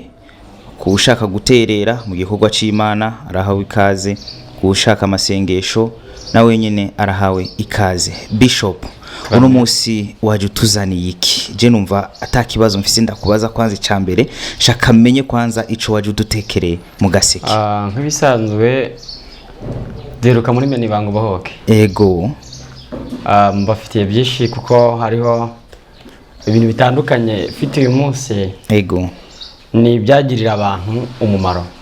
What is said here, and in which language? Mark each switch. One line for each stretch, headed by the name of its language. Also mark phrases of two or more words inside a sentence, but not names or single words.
Rundi: Kushaka guterera mu gikorwa c'Imana arahawe ikaze, kushaka amasengesho nawe nyene arahawe ikaze. Bishop, uno munsi waje utuzaniye iki? Je numva atakibazo mfise ndakubaza kwanza icambere, shaka menye kwanza ico waje udutekereye mu gaseke. Nk'ibisanzwe deruka muri meni bangu bohoke. Ego. Mbafitiye byinshi kuko hariho ibintu bitandukanye fite uyu munsi. Ego. Ni byagirira abantu umumaro.